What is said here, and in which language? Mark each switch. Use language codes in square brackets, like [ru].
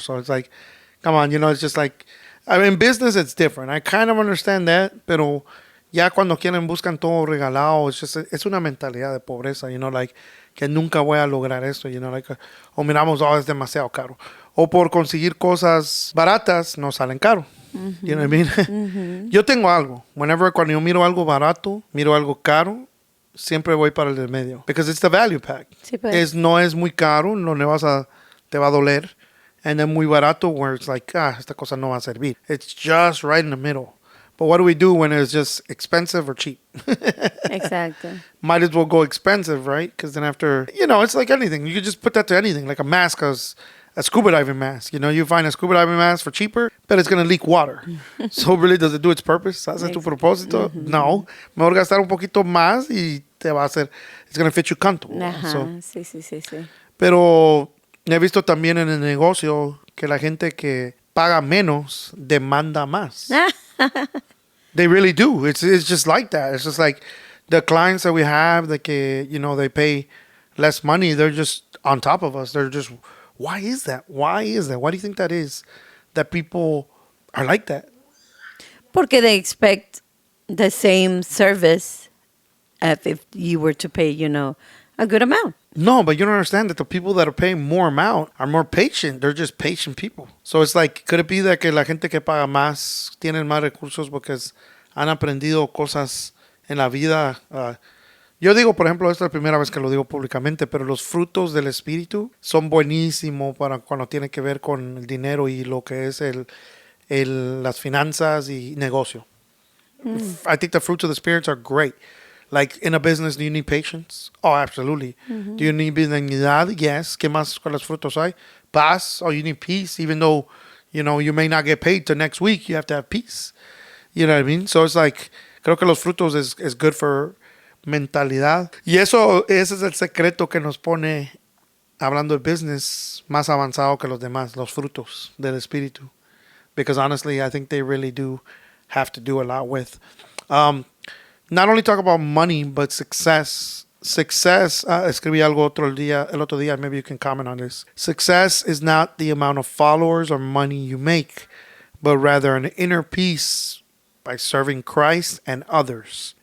[en] So it's like, come on, it's just like, I mean, business, it's different. I kind of understand that, [es] pero ya cuando buscan todo regalado, es una mentalidad de pobreza, like, que nunca voy a lograr esto, like, o miramos, es demasiado caro. O por conseguir cosas baratas, no salen caro. [en] You know what I mean? [es] Yo tengo algo. Cuando yo miro algo barato, miro algo caro, siempre voy para el del medio. [en] Because it's the value pack. [es] Sí, pues. No es muy caro, te va a doler. and then muy barato [en] where it's like, [es] esta cosa no va a servir. [en] It's just right in the middle. But what do we do when it's just expensive or cheap? Exactly. Might as well go expensive, right? Because then after, it's like anything. You could just put that to anything, like a mask, a scuba diving mask. You find a scuba diving mask for cheaper, but it's going to leak water. So really, does it do its purpose? [es] ¿Hace tu propósito? No. Mejor gastar un poquito más y te va a hacer, [en] it's going to fit you comfortable. [es] Ajá, [en] So, [es] sí. pero he visto también en el negocio que la gente que paga menos demanda más. [en] They really do. It's just like that. It's just like the clients that we have that they pay less money. They're just on top of us. They're just, why is that? Why do you think that is? That people are like that? [es] Porque [en] they expect the same service if you were to pay, a good amount. No, but you don't understand that the people that are paying more amount are more patient. They're just patient people. So it's like, could it be that [es] que la gente que paga más tienen más recursos porque han aprendido cosas en la vida? Yo digo, por ejemplo, esta es la primera vez que lo digo públicamente, pero los frutos del espíritu son buenísimos para cuando tiene que ver con el dinero y lo que es las finanzas y negocio. [en] I think the fruits of the spirits are great. Like in a business, do you need patience? Oh, absolutely. Do you need benignidad? Yes. [es] ¿Qué más con los frutos hay? [en] Paz. Oh, you need peace. Even though, you may not get paid till next week, you have to have peace. You know what I mean? So it's like, [es] creo que los frutos [en] is good for mentalidad. [es] Y ese es el secreto que nos pone, hablando de business, más avanzado que los demás, los frutos del espíritu. [en] Because honestly, I think they really do have to do a lot with. Not only talk about money, but success. Success, [es] escribí algo el otro día, [en] maybe you can comment on this. Success is not the amount of followers or money you make, but rather an inner peace by serving Christ and others.